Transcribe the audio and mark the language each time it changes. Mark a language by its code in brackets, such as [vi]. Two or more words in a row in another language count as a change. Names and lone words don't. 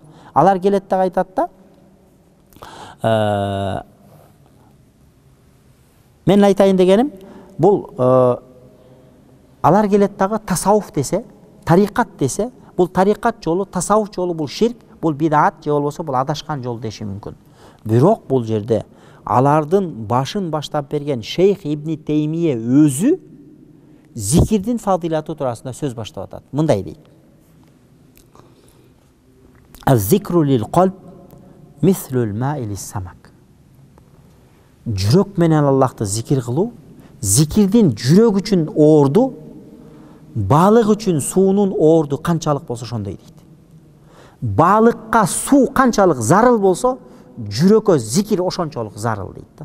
[ky] Алар келет да айтат да, мен айтайын дегеним, бул алар келет дагы тасауф десе, тарикат десе, бул тарикат жолу, тасауф жолу бул ширк, бул бидаат, же болбосо бул адашкан жол деши мүмкүн. Бирок бул жерде алардын башын баштап берген Шейх Ибн Теймия өзү зикирдин фадилаты туурасында сөз баштап атат. Мындай дейт. [ar] الذكر للقلب مثل الماء للسمك. [ky] Жүрөк менен Аллахты зикир кылуу, зикирдин жүрөк үчүн оорду, балык үчүн суунун оорду канчалык болсо ошондой дейт. Балыкка суу канчалык зарыл болсо, жүрөккө зикир ошончолук зарыл дейт да.